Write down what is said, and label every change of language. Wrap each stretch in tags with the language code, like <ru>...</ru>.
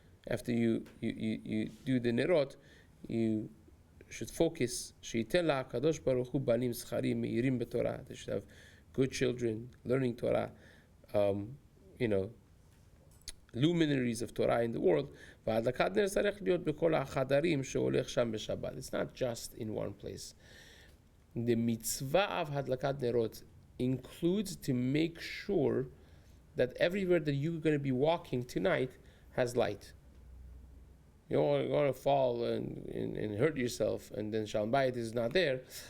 <en>After you do the nerot, you should focus.</en> <he>שייתן לה הקדוש ברוך הוא בנים זכרים מאירים בתורה.</he> <en>They should have good children learning Torah, luminaries of Torah in the world.</en> <he>והדלקת נר צריך להיות בכל החדרים שהולך שם בשבת.</he> <en>It's not just in one place. The mitzvah of הדלקת נרות includes to make sure that everywhere that you're going to be walking tonight has light. You don't want to fall and hurt yourself, and then Shalom Bayit is not there.</en>